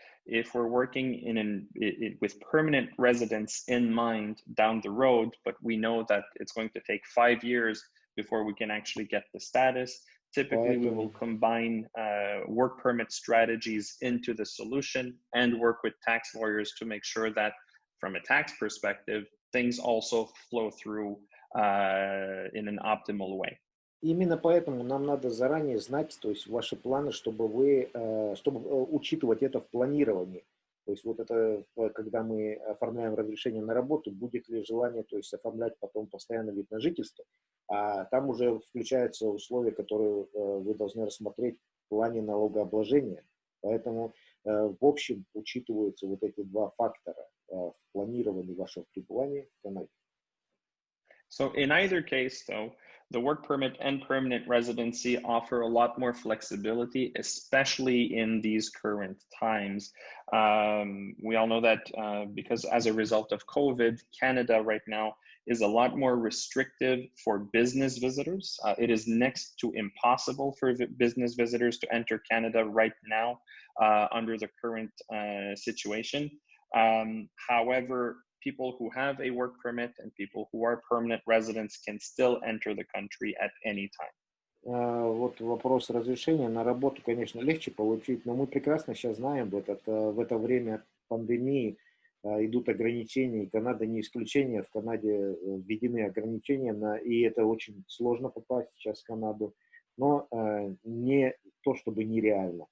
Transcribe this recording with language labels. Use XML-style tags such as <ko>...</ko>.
<en>If we're working with permanent residence in mind down the road, but we know that it's going to take 5 years before we can actually get the status, typically, we will combine work permit strategies into the solution and work with tax lawyers to make sure that, from a tax perspective, things also flow through in an optimal way.</en> <ru>Именно поэтому нам надо заранее знать, то есть ваши планы, чтобы учитывать это в планировании. То есть вот это, когда мы оформляем разрешение на работу, будет ли желание, то есть оформлять потом постоянный вид на жительство, а там уже включаются условия, которые вы должны рассмотреть в плане налогообложения. Поэтому в общем учитываются вот эти два фактора в планировании вашего пребывания в Канаде.</ru> <en>So in either case, though, the work permit and permanent residency offer a lot more flexibility, especially in these current times. We all know that because as a result of COVID, Canada right now is a lot more restrictive for business visitors. It is next to impossible for business visitors to enter Canada right now under the current situation. However, people who have a work permit and people who are permanent residents can still enter the country at any time.</en> <ru>Вот вопрос разрешения на работу, конечно, легче получить, но мы прекрасно сейчас знаем, в это время пандемии идут ограничения, и Канада не исключение. В Канаде введены ограничения, и это очень сложно попасть сейчас в Канаду, но не то чтобы нереально.</ru>